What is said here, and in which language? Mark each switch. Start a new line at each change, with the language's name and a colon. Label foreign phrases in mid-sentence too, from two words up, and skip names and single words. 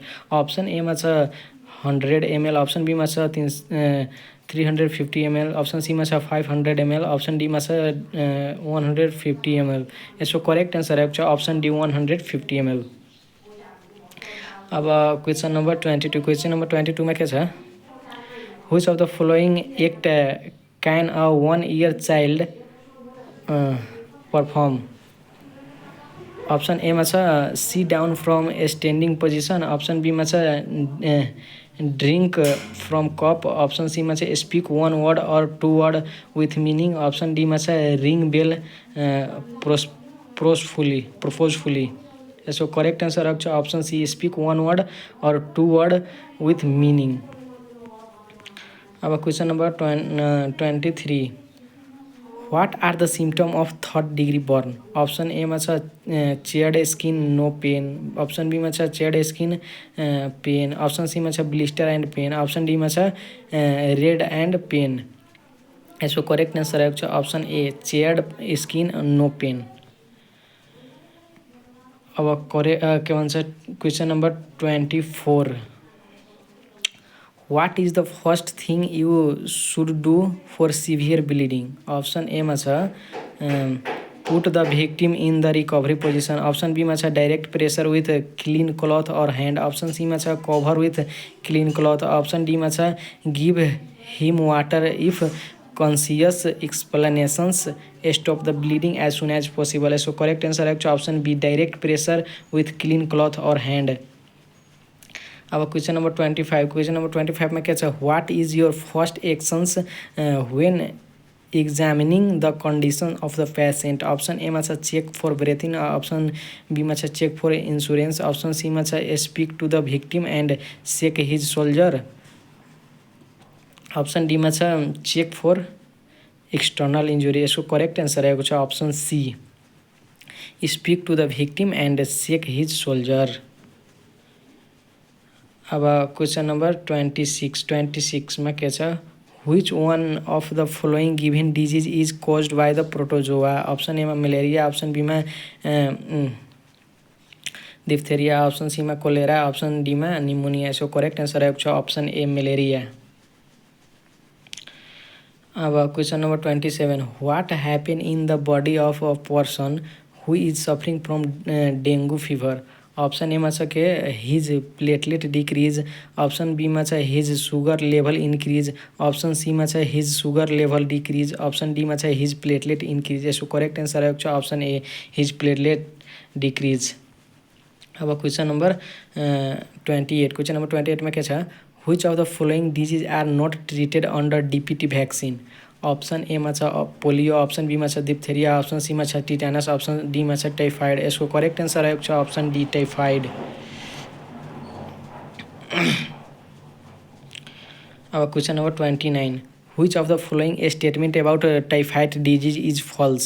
English: option A
Nepali: मा छ 100 ml,
English: option B
Nepali: मा छ 350 ml,
English: option C
Nepali: मा छ 500 ml,
English: option D
Nepali: मा छ 150 ml।
English: यसको correct answer
Nepali: आएको छ
English: option D 150 ml. अब question number 22, question number 22
Nepali: में के छ
English: which of the following act can a 1 year child perform. option A
Nepali: मा छ
English: sit down from standing position, option B
Nepali: मा छ
English: drink from cup, option सीमा छ speak one word or two word with meaning, option डीमा छ ring bell purposefully. यसको correct answer
Nepali: आएको छ
English: option C speak one word or two word with meaning. अब question number 23, what are the symptom of third degree burn? option A में charred skin no pain, option B में charred skin pain, option C में blister and pain, option D में red and pain. इसको correct answer
Nepali: आएको छ
English: option A charred skin no pain.
Nepali: अब के भन्छ
English: question number 24, what is the first thing you should do for severe bleeding? option A में put the victim in the recovery position, option B में direct pressure with clean cloth or hand, option C में cover with clean cloth, option D में give him water if conscious, explanations, stop the bleeding as soon as possible. इसको correct answer है option B direct pressure with clean cloth or hand.
Hindi: अब
English: question number 25, question number 25
Hindi: में क्या है,
English: what is your first actions when examining the condition of the patient? option A में check for breathing, option B में check for insurance, option C में speak to the victim and shake his shoulder, option D में check for external injury. इसको correct answer
Nepali: आएको छ
English: option C speak to the victim and shake his shoulder.
Hindi: अब
English: question number 26
Hindi: में क्या छ,
English: which one of the following given disease is caused by the protozoa? option A में मलेरिया, option B में डिप्थेरिया, option C में कोलेरा, option D में निमोनिया। इसको correct answer
Nepali: आएको छ
English: option A malaria. अब question number 27, what happen in the body of a person who is suffering from dengue fever? option A में के his platelet decrease, option B में his sugar level increase, option C में his sugar level decrease, option D में his platelet increase. इसको correct answer है option A his platelet decrease.
Hindi: अब
English: question number 28, question number 28
Hindi: में क्या है,
English: which of the following disease are not treated under DPT vaccine? option A में पोलियो, option B में डिप्थेरिया, option C में टिटेनस, option D में टाइफाइड। इसको correct answer है option D typhoid. अब question number 29, which of the following statement about typhoid disease is false?